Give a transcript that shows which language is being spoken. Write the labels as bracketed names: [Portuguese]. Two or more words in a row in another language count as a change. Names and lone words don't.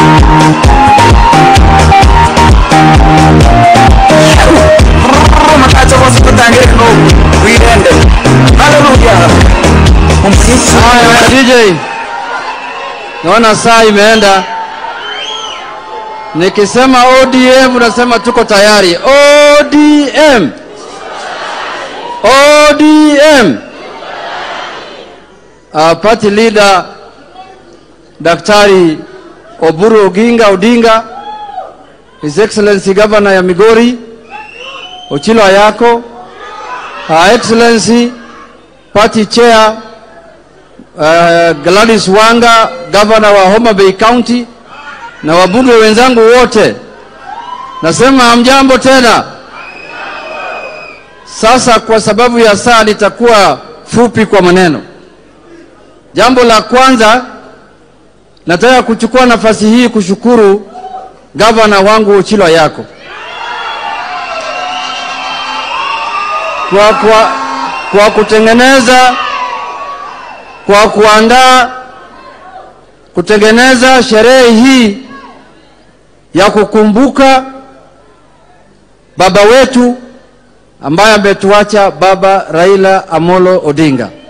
[Swahili] Haya DJ, naona saa imeenda. Nikisema ODM unasema tuko tayari. ODM, ODM. [English] Party leader Daktari Oburu Odinga, His Excellency Governor ya Migori, Ochilo Ayako, Her Excellency Party Chair Gladys Wanga, Governor wa Homa Bay County, [Swahili] na wabunge wenzangu wote. Nasema hamjambo tena. Sasa kwa sababu ya saa nitakuwa fupi kwa maneno. Jambo la kwanza, nataka kuchukua nafasi hii kushukuru gavana wangu Ochilo Ayako kwa kutengeneza, kwa kuandaa, kutengeneza sherehe hii ya kukumbuka baba wetu ambaye ametuacha, Baba Raila Amolo Odinga.